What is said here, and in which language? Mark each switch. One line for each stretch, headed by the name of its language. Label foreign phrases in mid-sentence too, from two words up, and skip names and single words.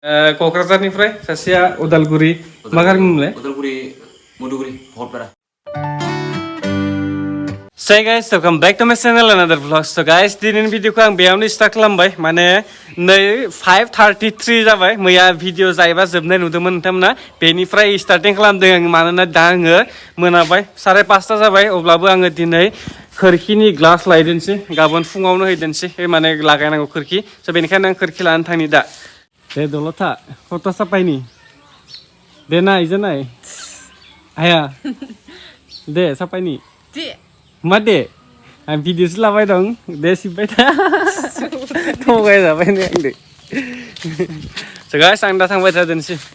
Bodo: क'क्राझारनिफ्राय सासेया उदालगुरि मा गामिमोनलाय उदालगुरि मधुगुरि भटपारा
English: Hey guys, welcome back to my channel another vlog. So guys,
Bodo: दिनैनि भिडिअखौ आं बेयावनो स्टार्ट खालामबाय माने नै 5:33 जाबाय मैया भिडिअ जायोबा जोबनाय नुदोंमोन नोंथांमोना बेनिफ्राय स्टार्टिं खालामदों आं मानोना दा आङो मोनाबाय 5:30 जाबाय अब्लाबो आङो दिनै खोरखिनि ग्लास लायदोंसै गाबोन फुङावनो हैदोंसै माने लागायनांगौ खोरखि स' बेनिखायनो आं खोरखि लानानै थांनि दा दे दलथा फट' साफायनि दे नाय जे नाय आया दे साफायनि मा दे आं भिडिअसो लाबाय दं दे सिबबाय था थगायजाबाय नै आंदो स' गाइस आं दा थांबाय थादोंसै